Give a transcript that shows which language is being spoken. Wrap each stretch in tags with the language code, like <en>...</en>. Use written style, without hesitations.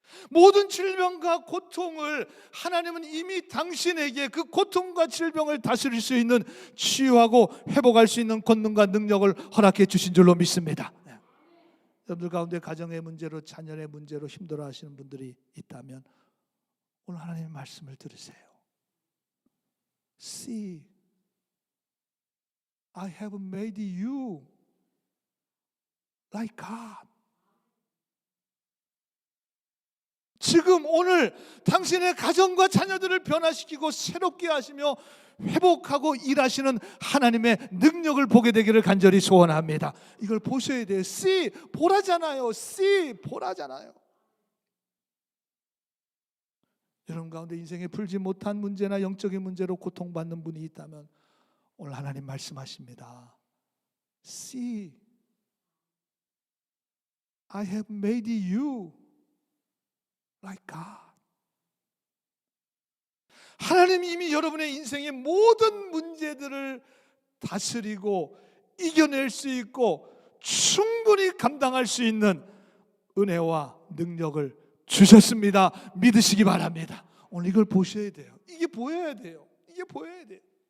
<ko>모든 질병과 고통을 하나님은 이미 당신에게 그 고통과 질병을 다스릴 수 있는, 치유하고 회복할 수 있는 권능과 능력을 허락해 주신 줄로 믿습니다. 여러분들 가운데 가정의 문제로, 자녀의 문제로 힘들어하시는 분들이 있다면 오늘 하나님의 말씀을 들으세요.</ko> <en>See, I have made you like God.</en> <ko>지금 오늘 당신의 가정과 자녀들을 변화시키고 새롭게 하시며 회복하고 일하시는 하나님의 능력을 보게 되기를 간절히 소원합니다. 이걸 보셔야 돼요. See, 보라잖아요. See, 보라잖아요. 여러분 가운데 인생에 풀지 못한 문제나 영적인 문제로 고통받는 분이 있다면 오늘 하나님 말씀하십니다.</ko> <en>See, I have made you like God.</en> <ko>하나님이 이미 여러분의 인생의 모든 문제들을 다스리고 이겨낼 수 있고 충분히 감당할 수 있는 은혜와 능력을 주셨습니다. 믿으시기 바랍니다. 오늘 이걸 보셔야 돼요. 이게 보여야 돼요. 이게 보여야 돼요.</ko>